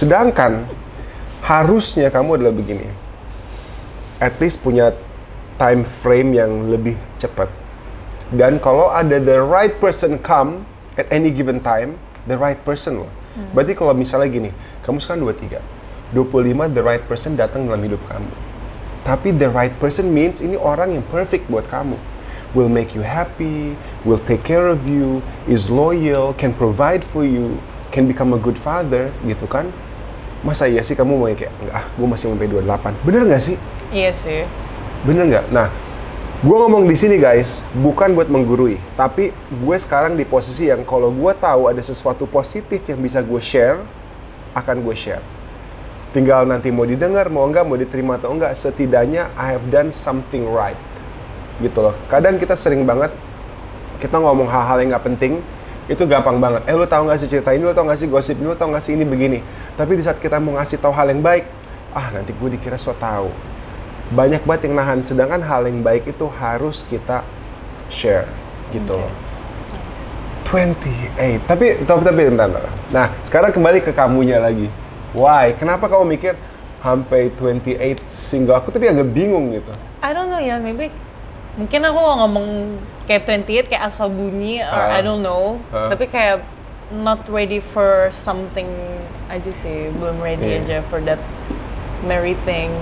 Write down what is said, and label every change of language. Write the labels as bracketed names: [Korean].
[Indonesian] Sedangkan harusnya kamu adalah begini, [English] at least [Indonesian] punya [English] time frame [Indonesian] yang lebih cepat, dan kalau ada [English] the right person come at any given time, the right person loh. [Indonesian] Berarti kalau misalnya gini, kamu sekarang 25, [English] the right person [Indonesian] datang dalam hidup kamu. Tapi [English] the right person [Indonesian] means ini orang yang perfect buat kamu. [English] Will make you happy, will take care of you, is loyal, can provide for you, can become a good father, [Indonesian] gitu kan? Masa iya sih kamu mau kayak, enggak, gue masih sampai 28. Bener nggak sih? Iya sih. Bener nggak? Nah, gue ngomong di sini guys, bukan buat menggurui, tapi gue sekarang di posisi yang kalau gue tahu ada sesuatu positif yang bisa gue share, akan gue share. Tinggal nanti mau didengar, mau enggak, mau diterima atau enggak, setidaknya [English] I have done something right. [Indonesian] Gitu loh. Kadang kita sering banget, kita ngomong hal-hal yang nggak penting, itu gampang banget. Lu tahu nggak sih cerita ini, lu tahu nggak sih gosip ini, lu tahu nggak sih ini begini. Tapi di saat kita mau ngasih tahu hal yang baik, nanti gue dikira so tahu. Banyak banget yang nahan, sedangkan hal yang baik itu harus kita share. Gitu loh. 28, tapi bentar. Nah, sekarang kembali ke kamunya lagi. Why? Kenapa kamu mikir sampai 28 single? Aku tapi agak bingung gitu. [English] I don't know [Indonesian] ya, maybe mungkin aku ngomong kayak 28 kayak asal bunyi [English] or I don't know. [Indonesian] Tapi kayak [English] not ready for something [Indonesian] aja sih, belum [English] ready [Indonesian] aja [English] for that married thing.